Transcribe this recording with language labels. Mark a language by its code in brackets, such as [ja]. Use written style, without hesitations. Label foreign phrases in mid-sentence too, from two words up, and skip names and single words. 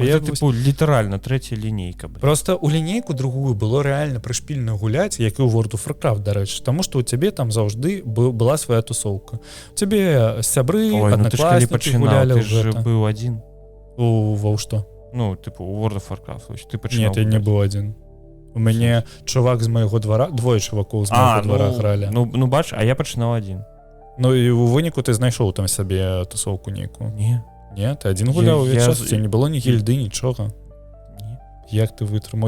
[be] літаральна трэцяя лінейка. Просто у лінейку другую было рэальна прышпільна гуляць, як і ў World of Warcraft, дарэчы, таму што ў цябе там заўжды была свая тусоўка. У цябе сябры, аднакласнікі гулялі. Ты ж быў адзін. Ва што? У World of Warcraft. Нет, я не быў адзін. У мяне чувак з майго двара, двое чувакоў з майго двара гралі. Бач, а я пачынаў адзін. І ў выніку ты знайшоў там сабе тусоўку нейкую? Не, ты адзін гуляў увесь час, не было ні гільды, нічога. Як ты вытрымаў?